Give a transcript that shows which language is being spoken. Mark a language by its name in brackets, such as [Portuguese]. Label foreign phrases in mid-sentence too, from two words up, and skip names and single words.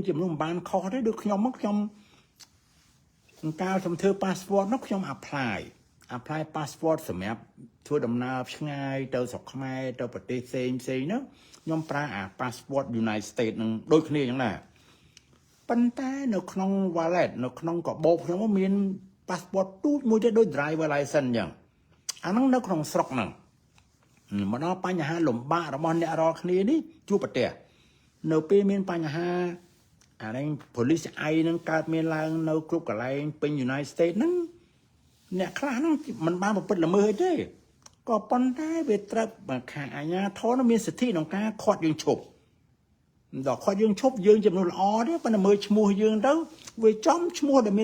[Khmer] ជាមនុស្សមិនបានខុសទេដូចខ្ញុំមកខ្ញុំកាលខ្ញុំធ្វើ passport នោះខ្ញុំ apply passport សម្រាប់ធ្វើដំណើរឆ្ងាយទៅស្រុកខ្មែរទៅប្រទេសផ្សេងនោះខ្ញុំប្រើអា passport United States នឹងដូចគ្នាយ៉ាងណាប៉ុន្តែនៅក្នុង wallet នៅក្នុងកាបូបខ្ញុំមាន passport ទូចមួយទៀតដូច [English] driver license [Khmer] អញ្ចឹងអាហ្នឹងនៅក្នុងស្រុកហ្នឹង [Vietnamese] mà nó [Khmer] បញ្ហាលំបាករបស់អ្នករាល់គ្នានេះជួបប្រទះនៅពេលមានបញ្ហាអានេះ police ឯនឹងកើតមានឡើងនៅគ្រប់កន្លែងពេញ United States ហ្នឹងអ្នកខ្លះហ្នឹងមិនបានប្រព្រឹត្តល្មើសទេក៏ប៉ុ ន្តែវាត្រូវខាងអាជ្ញាធរមានសិទ្ធិក្នុងការខាត់យើងឈប់ដល់ខាត់យើងឈប់យើងជាមនុស្សល្អទេប៉ុន្តែមើលឈ្មោះយើងទៅវាចំឈ្មោះដែលមាន